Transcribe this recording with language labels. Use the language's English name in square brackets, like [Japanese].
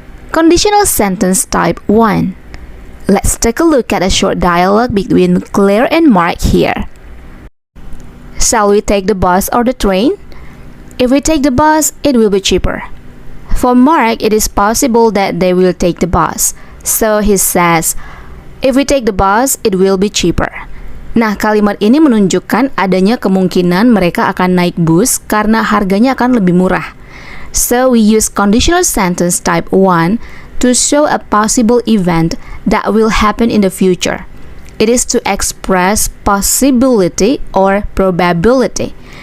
[English] Conditional sentence type 1. Let's take a look at a short dialogue between Claire and Mark here. Shall we take the bus or the train? If we take the bus, it will be cheaper. For Mark, it is possible that they will take the bus. So he says, if we take the bus, it will be cheaper. [Indonesian] Nah, kalimat ini menunjukkan adanya kemungkinan mereka akan naik bus karena harganya akan lebih murah. [English] So we use conditional sentence type 1 to show a possible event that will happen in the future. It is to express possibility or probability.